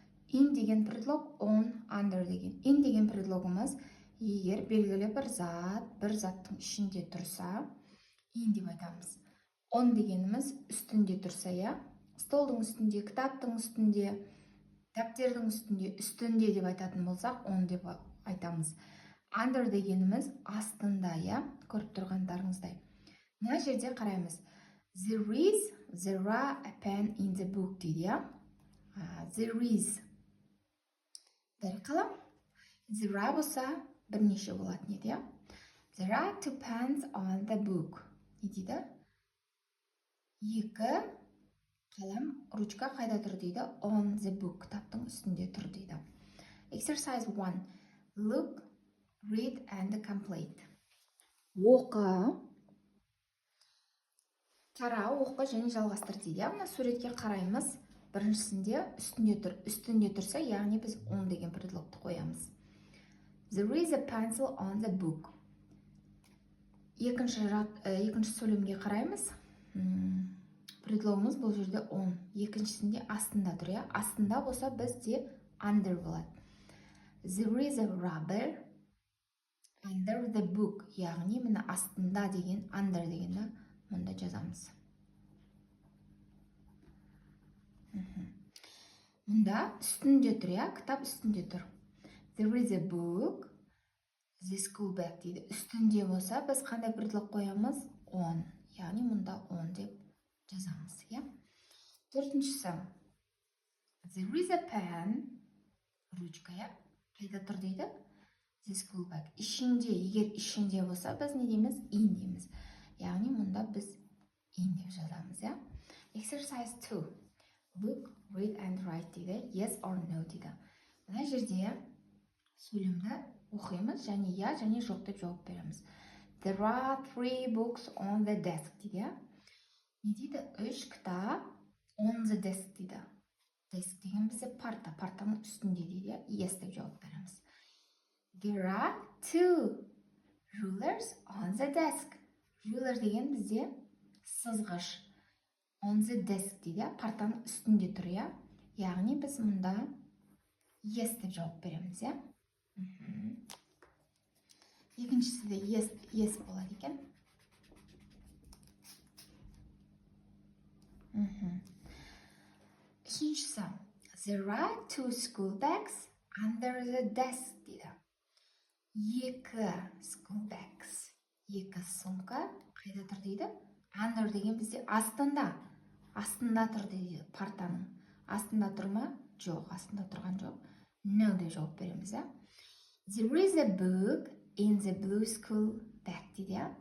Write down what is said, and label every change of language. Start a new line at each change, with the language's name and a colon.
Kazakh: In деген предлог, on, under деген. In деген предлогымыз егер белгілі бір заттың ішінде тұрса, in деп айтамыз. On дегеніміз үстінде тұрса, столдың үстінде, кітаптың үстінде, дәптердің үстінде деп айтатын болсақ, on деп айтамыз. Under дегеніміз астында, көріп тұрғандарыңыздай. Мына жерде қараймыз.
English: There are a pen in the book
Kazakh: дейді,
English: There is.
Kazakh: Дәл қалам.
English: There are
Kazakh: болса бірнеше болатын еді,
English: There are 2 pens on the book.
Kazakh: Не дейді? Екі қалам, ручка қайда тұр дейді?
English: On the book.
Kazakh: Кітаптың үстінде тұр дейді.
English: Exercise 1. Look, read and complete.
Kazakh: Оқы, қара, оқы және жалғастыр дейді. Мына суретке қараймыз. Біріншісінде үстінде тұр. Үстінде тұрса, яғни біз on деген предлогты қоямыз.
English: There is a pencil on the book.
Kazakh: Екінші сөйлемге қараймыз. Предлогымыз бұл жерде on. Екіншісінде астында тұр. Астында болса бізде under болады.
English: There is a rubber under the book.
Kazakh: Яғни міне астында деген under дегенді мұнда жазамыз. Мұнда үстінде тұр, кітап үстінде тұр.
English: There is a book, the school bag дейді.
Kazakh: Үстінде болса, біз қандай предлог қоямыз?
English: On.
Kazakh: Яғни мұнда on деп жазамыз. Төртіншісі.
English: There is a pen,
Kazakh: ручка, қайда тұр дейді?
English: The school bag.
Kazakh: Ішінде, егер ішінде болса, біз не дейміз? In дейміз. Яғни мұнда біз in деп жазамыз.
English: Exercise 2. Look, read and write
Kazakh: дейді.
English: Yes or no дейді.
Kazakh: Мына жерде сөйлемді оқимыз және я және жоқ деп жауап береміз.
English: There are 3 books on the desk
Kazakh: дейді. Не дейді? 3 кітап
English: on the desk дейді.
Kazakh: Desk деген бізде парта, партаның үстінде дейді. Yes деп жауап береміз.
English: There are 2 rulers on the desk.
Kazakh: Ruler деген бізде сызғыш.
English: On the desk
Kazakh: дейді, партаның үстінде тұр, Яғни біз мұнда yes деп жауап береміз, Екіншісі де yes болады екен. Үшіншісі.
English: There are 2 school bags under the desk
Kazakh: дейді.
English: 2 school bags.
Kazakh: 2 сумка қайда тұр дейді? Under деген бізде астында. Астында тұр дейді партаның. Астында тұр ма? Жоқ, астында тұрған жоқ.
English: No
Kazakh: деп жауап береміз,
English: There is a book in the blue school bag дейді.